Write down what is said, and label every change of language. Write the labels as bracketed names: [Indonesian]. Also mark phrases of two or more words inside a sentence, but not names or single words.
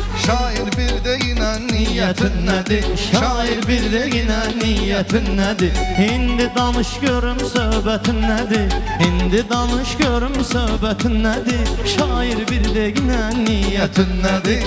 [Turkish] şair bir de yine niyetin nedir? Şair bir de yine niyetin nedir? [Azerbaijani] İndi danış görüm söhbətin nedir? İndi danış görüm söhbətin nedir? [Turkish] Şair bir de yine niyetin nedir?